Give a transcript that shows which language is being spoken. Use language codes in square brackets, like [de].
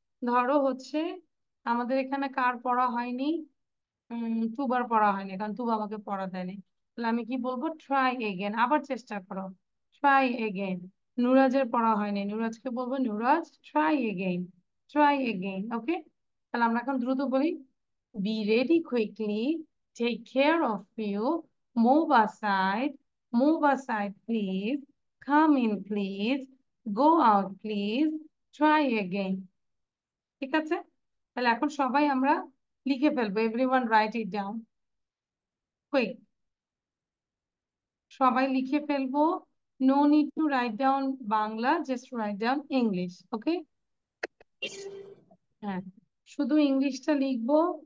[bn] ধরো হচ্ছে আমাদের এখানে কার পড়া হয়নি? তুবার পড়া হয়নি, কারণ তুবা আমাকে পড়া দেয়নি। তাহলে আমি কি বলবো? [en] try again, [bn] আবার চেষ্টা করো। Try again. নুরাজের পড়া হয়নি, নুরাজকে বলবো নুরাজ [en] try again, [bn] ট্রাই এগেইন। [en] okay, [bn] তাহলে আমরা এখন দ্রুত বলি, [en] be ready quickly, take care of you, move aside please, come in please, go out please, try again। [bn] ঠিক আছে, তাহলে এখন সবাই আমরা লিখে ফেলবো, [en] everyone write it down quick, [bn] সবাই লিখে ফেলবো। [en] No need to write down Bangla, just write down English. [bn] ওকে, হ্যাঁ, শুধু ইংলিশটা লিখবো।